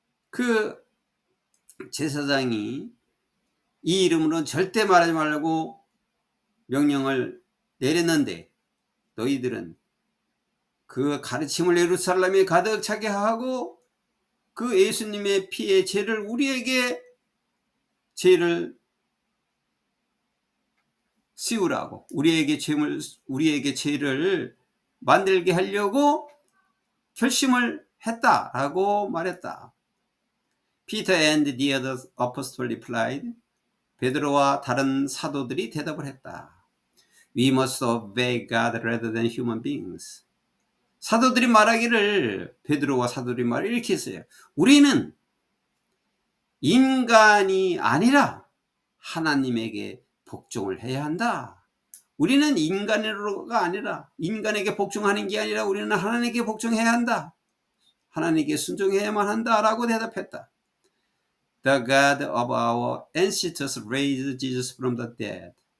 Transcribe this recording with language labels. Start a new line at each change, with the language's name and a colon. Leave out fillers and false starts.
Korean: 그 제사장이 이 이름으로는 절대 말하지 말라고 명령을 내렸는데 너희들은 그 가르침을 예루살렘에 가득 차게 하고 그 예수님의 피의 죄를 우리에게 죄를 씌우라고, 우리에게 죄를 만들게 하려고 결심을 했다라고 말했다.
English: Peter and the other apostles replied.
Korean: 베드로와 다른 사도들이 대답을 했다.
English: We must obey God rather than human beings.
Korean: 사도들이 말하기를, 베드로와 사도들이 말을 이렇게 했어요. 우리는 인간이 아니라 하나님에게 복종을 해야 한다. 우리는 인간으로가 아니라, 인간에게 복종하는 게 아니라 우리는 하나님께 복종해야 한다. 하나님께 순종해야만 한다라고 대답했다.
English: The God of our ancestors raised Jesus from the dead.